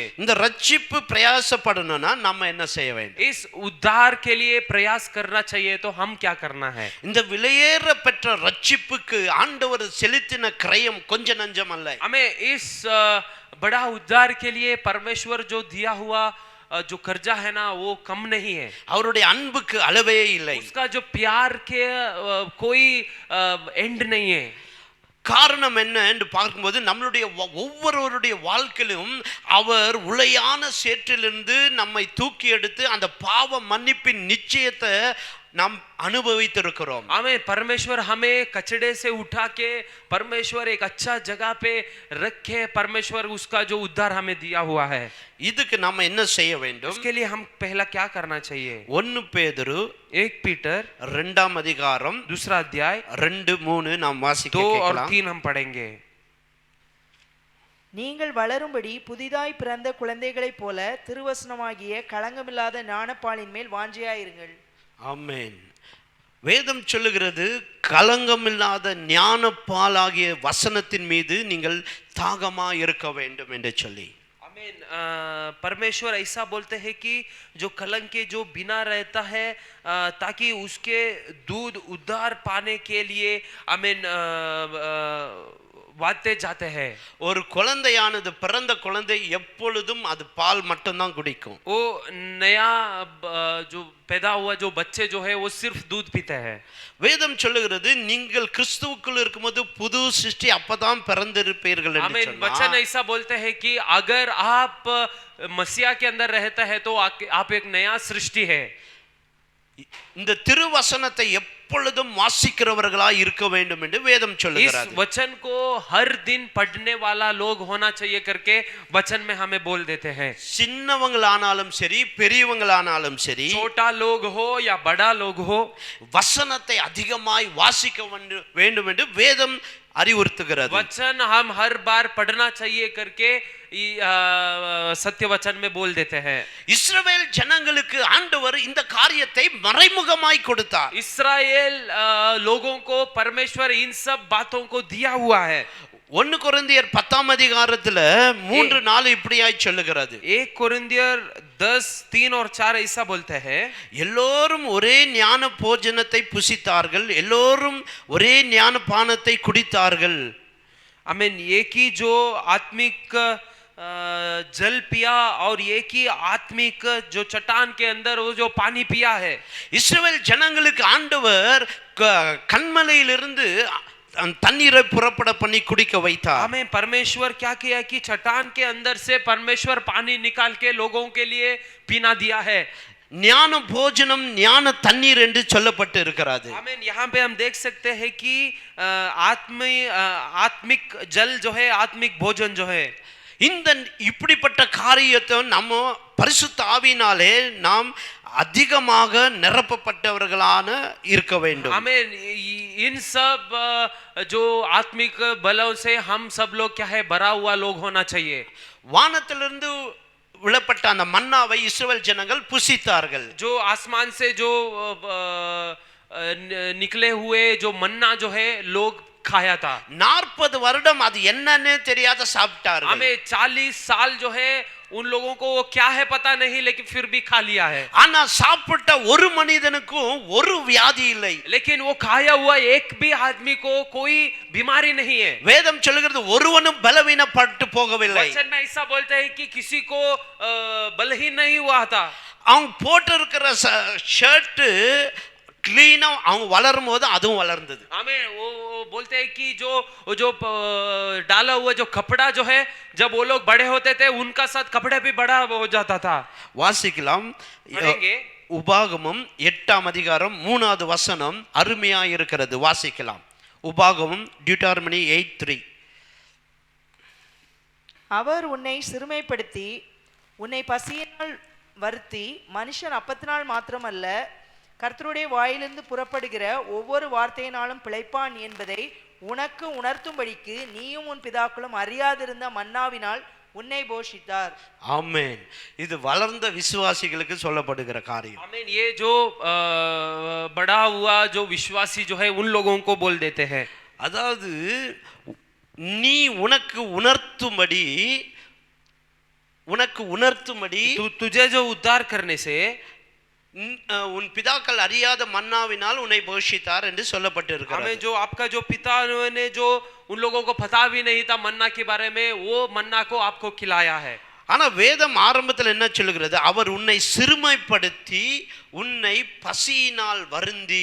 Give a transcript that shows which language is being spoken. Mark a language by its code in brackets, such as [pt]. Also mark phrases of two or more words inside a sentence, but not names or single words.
[ta] இந்த ரட்சிப்பு பிரயாசப்படணும்னா நம்ம என்ன செய்ய வேண்டும்? [hi] इस उद्धार के लिए प्रयास करना चाहिए तो हम क्या करना है? [ta] இந்த விலையேற பெற்ற ரட்சிப்புக்கு ஆண்டவர் செலுத்தின கிரயம் கொஞ்ச நஞ்சம் அல்ல। [hi] हमें इस बड़ा उद्धार के लिए परमेश्वर जो दिया हुआ जो कर्जा है ना वो कम नहीं है। [ta] அவருடைய அன்புக்கு அளவே இல்லை। [hi] उसका जो प्यार के कोई एंड नहीं है। [ta] காரணம் என்ன என்று பார்க்கும்போது நம்மளுடைய ஒவ்வொருவருடைய வாழ்க்கையிலும் அவர் உளையான சேற்றிலிருந்து நம்மை தூக்கி எடுத்து அந்த பாவ மன்னிப்பின் நிச்சயத்தை நாம் अनुभवितिरुக்கிறோம்। [hi] हमें परमेश्वर हमें कचड़े से उठा के परमेश्वर एक अच्छा जगह पे रखे, परमेश्वर उसका जो उद्धार हमें दिया हुआ है। [ta] இதுக்கு நாம என்ன செய்ய வேண்டும்? [hi] उसके लिए हम पहला क्या करना चाहिए? [ta] 1 பேதுரு [hi] 1 पीटर [ta] 2ஆம் அதிகாரம் [hi] 2 अध्याय [ta] 2-3 நாம் வாசிக்க [hi] 2 और [ta] கேட்கலாம்। [hi] 3 हम पढ़ेंगे। [ta] நீங்கள் வளரும்படி புதிதாய் பிறந்த குழந்தைகளைப் போல திருவசனமாகிய களங்கமில்லாத ஞானப்பாலின் மேல் வாஞ்சையாயிருங்கள்। ஆமென்। வேதம் சொல்லுகிறது கலங்கமில்லாத ஞானப்பாலாகிய வசனத்தின் மீது நீங்கள் தாகமா இருக்க வேண்டும் என்று சொல்லி। [hi] आमीन। परमेश्वर ऐसा बोलते हैं कि जो कलंक के जो बिना रहता है ताकि उसके दूध उद्धार पाने के लिए आमीन वाते जाते हैं। [ta] ஒரு குழந்தையானது பிறந்த குழந்தை எப்பொழுதும் அது பால் மட்டும்தான் குடிக்கும்। [hi] वो नया जो पैदा हुआ जो बच्चे जो है वो सिर्फ दूध पीते हैं। [ta] வேதம் சொல்லுகிறது நீங்கள் கிறிஸ்துவுக்குள் இருக்கும்போது புது சிருஷ்டி அப்பதான் பிறந்திருப்பீர்கள் என்று [hi] आमीन। [ta] சொன்னார்। [hi] वचन ऐसा बोलते हैं कि अगर आप मसीहा के अंदर रहता है तो आप एक नया सृष्टि है। [ta] இந்த திருவசனத்தை எப்பொழுதும் வாசிக்கிறவர்களாய் இருக்க வேண்டும் என்று வேதம் சொல்லுகிறது। [hi] इस वचन को हर दिन पढ़ने वाला लोग होना चाहिए करके वचन में हमें बोल देते हैं। [ta] சின்னவங்களானாலும் சரி பெரியவங்களானாலும் சரி [hi] छोटा लोग हो या बड़ा लोग हो, [ta] வசனத்தை அதிகமாய் வாசிக்க வேண்டும் என்று வேதம் அறிவுறுத்துகிறது। [hi] वचन हम हर बार पढ़ना चाहिए करके सत्य वचन में बोल देते हैं। [ta] இஸ்ரவேல் ஜனங்களுக்கு ஆண்டவர் இந்த காரியத்தை மறைமுகமாய் கொடுத்தார்। [hi] इस्राएल लोगों को परमेश्वर इन सब बातों को दिया हुआ है। [ta] 1 கொரிந்தியர் 10ஆம் அதிகாரத்துல 3-4 இப்படியாய் சொல்லுகிறது। [hi] 1 कोरिन्थियर 10:3 और 4 ऐसा बोलते हैं, [ta] எல்லோரும் ஒரே ஞான போஜனத்தை புசித்தார்கள், எல்லோரும் ஒரே ஞான பானத்தை குடித்தார்கள்। [hi] आमीन। एक ही जो आत्मिक जल पिया और एक ही आत्मिक जो चट्टान के अंदर वो जो पानी पिया है। [ta] இஸ்ரவேல் ஜனங்களுக்கு ஆண்டவர் கன்மலையிலிருந்து தண்ணீரை புறப்பட பண்ணி குடிக்க வைத்தார்। [hi] हमें परमेश्वर क्या किया कि चट्टान के अंदर से परमेश्वर पानी निकाल के लोगों के लिए पीना दिया है। [ta] ஞான போஜனம் ஞான தண்ணீர் என்று சொல்லப்பட்டு இருக்கிறது। [hi] आमीन। यहाँ पे हम देख सकते हैं कि आत्मिक जल जो है, आत्मिक भोजन जो है, [ta] இந்த இப்படிப்பட்ட காரியத்தை நம்ம பரிசுத்த ஆவியினாலே நாம் அதிகமாக நிரப்பப்பட்டவர்களான இருக்க வேண்டும்। [hi] हमें इन सब जो आत्मिक बलों से हम सब लोग क्या है भरा हुआ लोग होना चाहिए। [ta] வானத்திலிருந்து விழப்பட்ட அந்த மன்னாவை இஸ்ரவேல் ஜனங்கள் புசித்தார்கள்। [hi] जो आसमान से जो निकले हुए जो मन्ना जो है लोग खाया था। [ta] 40 வருடம் அது என்னன்னே தெரியாத சாப்பிட்டார்கள்। [hi] हमें 40 साल जो है उन लोगों को वो क्या है पता नहीं, लेकिन फिर भी खा लिया है। [ta] ஆனா சாப்பிட்ட ஒரு மனிதனுக்கும் ஒரு வியாதி இல்லை। [hi] लेकिन वो खाया हुआ एक भी आदमी को कोई बीमारी नहीं है। [ta] வேதம் சொல்லுகிறது ஒருவனும் பலவீனப்பட்டு போகவில்லை। [hi] वचन में ऐसा बोलते हैं कि किसी को बलहीन नहीं हुआ था। [ta] அவங்க போட்டு இருக்கிற ஷர்ட் கிளீனா அவங்க வளரும் போது அதுவும் வளர்ந்தது. [hi] हमें वो बोलते हैं कि जो डाला हुआ जो कपड़ा जो है जब वो लोग बड़े होते थे उनका साथ कपड़े भी बड़ा हो जाता था. [ta] வாசிக்கலாம். [hi] पढ़ेंगे. [ta] உபாகமம் 8ஆம் அதிகாரம் 3வது வசனம் அருமையா இருக்கிறது. வாசிக்கலாம். உபாகமம் டியூட்டார்மனி 8:3. அவர் உன்னை சிறுமைப்படுத்தி உன்னை பசியினால் வருத்தி மனுஷன் அப்பத்தினால் மாத்திரமல்ல கர்த்தருடைய வாயிலிருந்து புறப்படுகிற ஒவ்வொரு வார்த்தையினாலும் பிழைப்பான் என்பதை உனக்கு உணர்த்தும்படிக்கு நீயும் உன் பிதாக்களும் அறியாதிருந்த மன்னாவினால் உன்னை போஷித்தார். ஆமென். இது வளர்ந்த விசுவாசிகளுக்கு சொல்லப்படுகிற காரியம். [hi] आमीन. ये जो बड़ा हुआ जो विश्वासी जो है उन लोगों को बोल देते हैं. [ta] அதாவது நீ உனக்கு உணர்த்தும்படி [hi] तुझे जो उद्धार करने से [ta] உன் பிதாக்கள் அறியாத மன்னாவினால் உன்னை போஷித்தார் என்று சொல்லப்பட்டிருக்கிறது. [hi] हमें जो आपका जो पिता ने जो उन लोगों को पता भी नहीं था मन्ना के बारे में वो मन्ना को आपको खिलाया है. [ta] ஆனா வேதம் ஆரம்பத்தில் என்ன சொல்லுகிறது? அவர் உன்னை சிறுமைப்படுத்தி உன்னை பசியினால் வருந்தி.